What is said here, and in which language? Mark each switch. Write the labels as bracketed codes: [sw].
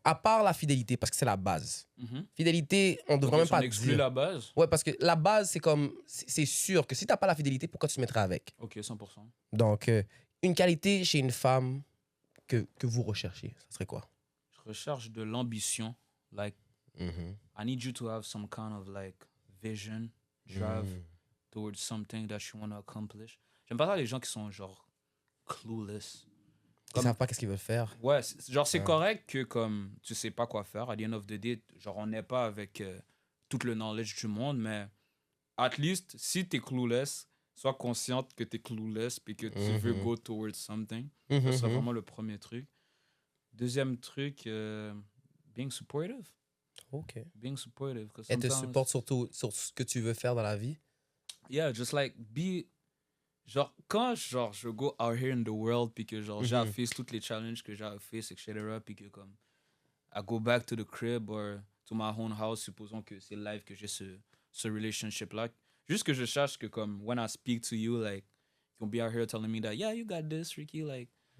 [fr] À part la fidélité, parce que c'est la base. Fidélité, on devrait même Donc, pas on exclut dire. la base. Ouais, parce que la base, c'est comme... C'est sûr que si t'as pas la fidélité, pourquoi tu te mettrais avec? Ok, 100%. Donc, une qualité chez une femme que vous recherchez, ça serait quoi? Je recherche de l'ambition. [en] Like, I need you to have some kind of like vision, drive towards something that you want to accomplish. [fr] J'aime pas ça les gens qui sont genre clueless. Ils savent pas qu'est-ce qu'ils veulent faire. Ouais, genre c'est correct que comme tu sais pas quoi faire, à [en] the end of the day, [fr] genre on n'est pas avec tout le knowledge du monde, mais [en] at least [fr] si t'es clueless, sois consciente que t'es clueless puis que tu veux [en] go towards something. [fr] Ça serait vraiment le premier truc. Deuxième truc, [en] being supportive. [fr] OK. [en] Being supportive. 'cause [fr] Elle te [en] sometimes- [fr] supporte surtout sur ce que tu veux faire dans la vie? [en] Yeah, just like be. [fr] Genre, quand je [en] go out here in the world, [fr] puis que genre, j'ai à face toutes les challenges que j'ai à face, etc., puis que comme, [en] I go back to the crib or to my own house, [fr] supposons que c'est live que j'ai ce relationship-là. Juste que je cherche que comme, [en] when I speak to you, like, you'll be out here telling me that, yeah, you got this, Ricky, like.